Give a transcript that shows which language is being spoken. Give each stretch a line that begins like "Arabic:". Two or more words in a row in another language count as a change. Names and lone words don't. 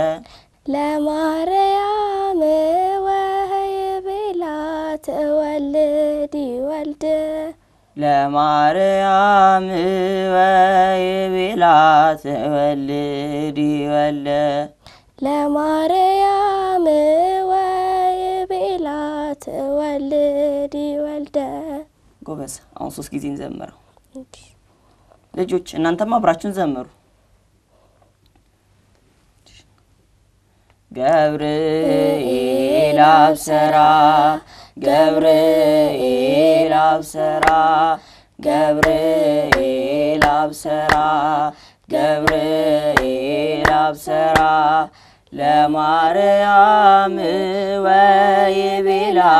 Geez: ለማርያም ወይቤላ ትወልዲ ወልደ ለማርያም ወይቤላ ትወልዲ ወልደ ለማርያም ወይቤላ ትወልዲ ወልደ
Amharic: ጎበዝ አሁን 3 ጊዜ እንዘምረው ልጆች እናንተም አብራችሁን ዘምሩ
Geez: ገብርኤል አብሰራ ገብርኤል አብሰራ ገብርኤል አብሰራ ገብርኤል አብሰራ ለማርያም ወይቤላ